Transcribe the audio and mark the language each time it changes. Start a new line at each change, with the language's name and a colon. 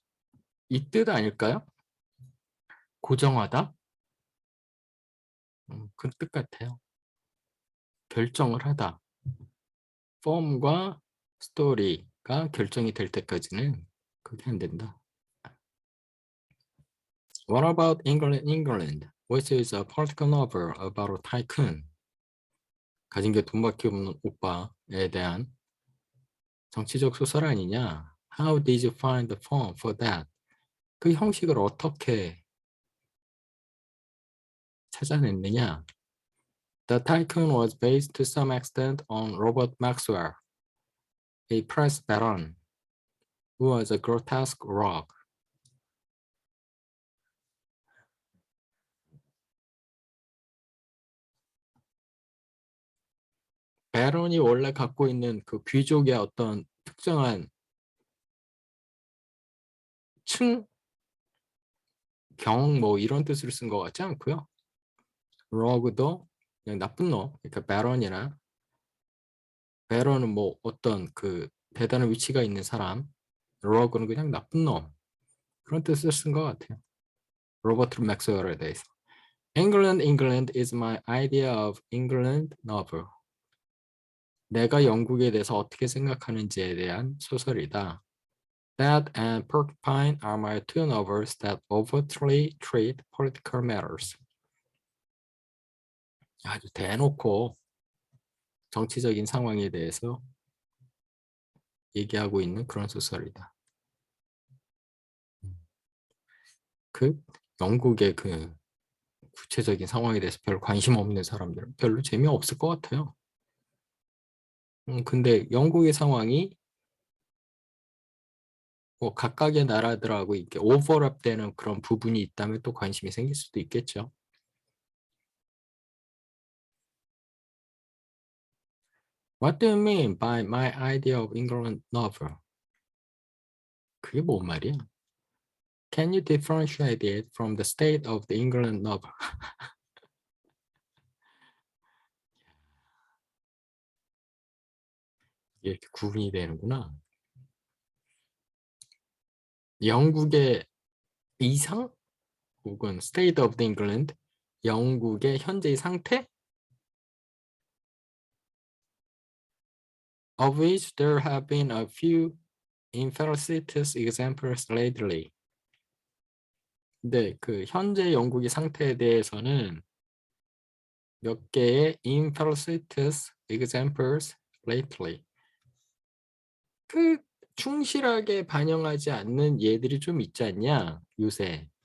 Korean: 이 뜻 아닐까요? 고정하다? 그 뜻 같아요. 결정을 하다. 폼과 스토리가 결정이 될 때까지는 그게 안 된다.
English: What about England, England, which is a political novel about a tycoon?
Korean: 가진 게 돈밖에 없는 오빠에 대한 정치적 소설 아니냐?
English: How did you find the form for that?
Korean: 그 형식을 어떻게 찾아냈느냐?
English: The tycoon was based to some extent on Robert Maxwell, a press baron who was a grotesque rogue.
Korean: 베런이 원래 갖고 있는 그 귀족의 어떤 특정한 층, 경, 뭐 이런 뜻을 쓴 것 같지 않고요. rogue도 그냥 나쁜 놈, 그러니까 베런은 뭐 어떤 그 대단한 위치가 있는 사람, rogue는 그냥 나쁜 놈 그런 뜻을 쓴 것 같아요. 로버트 맥스웰에 대해서.
English: England, England is my idea of England novel.
Korean: 내가 영국에 대해서 어떻게 생각하는지에 대한 소설이다.
English: That and Porcupine are my two novels that overtly treat political matters.
Korean: 아주 대놓고 정치적인 상황에 대해서 얘기하고 있는 그런 소설이다. 그 영국의 그 구체적인 상황에 대해서 별 관심 없는 사람들은 별로 재미없을 것 같아요. 근데 영국의 상황이 뭐 각각의 나라들하고 이렇게 오버랩되는 그런 부분이 있다면 또 관심이 생길 수도 있겠죠.
English: What do you mean by my idea of England novel?
Korean: 그게 뭔 말이야?
English: Can you differentiate it from the state of the England novel?
Korean: 이렇게 구분이 되는구나. 영국의 이상 혹은
English: state of the England,
Korean: 영국의 현재의 상태
English: of which there have been a few infelicitous examples lately.
Korean: 근데 그 현재 영국의 상태에 대해서는 몇 개의
English: infelicitous examples lately.
Korean: 그 충실하게 반영하지 않는 예들이 좀 있지 않냐 요새.